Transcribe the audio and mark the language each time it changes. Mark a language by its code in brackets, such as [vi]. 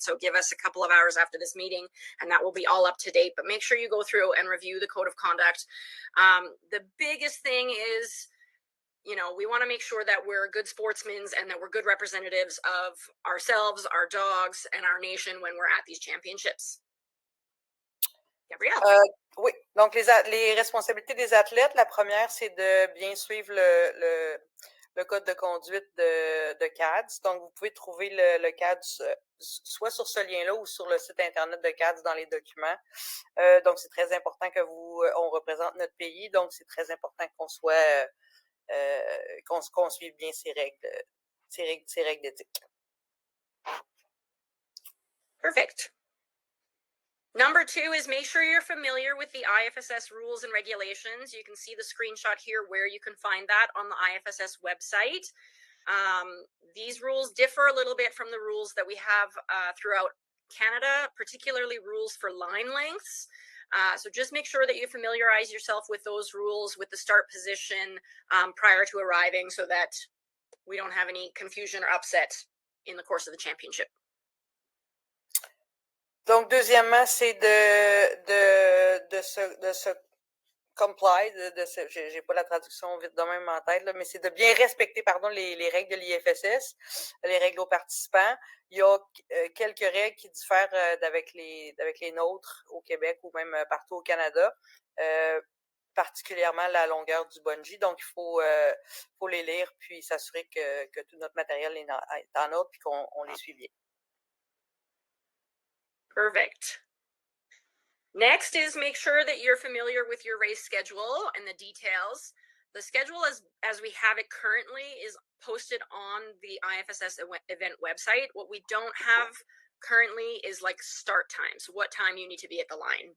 [en] So give us a couple of hours after this meeting, and that will be all up to date. But make sure you go through and review the code of conduct. The biggest thing is, you know, we want to make sure that we're good sportsmen and that we're good representatives of ourselves, our dogs, and our nation when we're at these championships. Gabrielle. [fr] Oui, donc les responsabilités des athlètes, la première, c'est de bien suivre le code de conduite de CAHDS. Donc, vous pouvez trouver le CAHDS soit sur ce lien-là ou sur le site Internet de CAHDS dans les documents. Donc, c'est très important que on représente notre pays. Donc, c'est très important qu'on soit qu'on suive bien ces règles d'éthique. [en] Perfect. Number 2 is make sure you're familiar with the IFSS rules and regulations. You can see the screenshot here where you can find that on the IFSS website. These rules differ a little bit from the rules that we have throughout Canada, particularly rules for line lengths. So just make sure that you familiarize yourself with those rules, with the start position prior to arriving, so that we don't have any confusion or upset in the course of the championship. [fr] Donc, deuxièmement, c'est de se comply, j'ai pas la traduction vite de même en tête, là, mais c'est de bien respecter, les règles de l'IFSS, les règles aux participants. Il y a quelques règles qui diffèrent avec les nôtres au Québec ou même partout au Canada, particulièrement la longueur du bungee. Donc, il faut les lire puis s'assurer que tout notre matériel est en ordre puis qu'on les suit bien. [en] Perfect. Next is make sure that you're familiar with your race schedule and the details. The schedule as we have it currently is posted on the IFSS event website. What we don't have currently is like start times, what time you need to be at the line.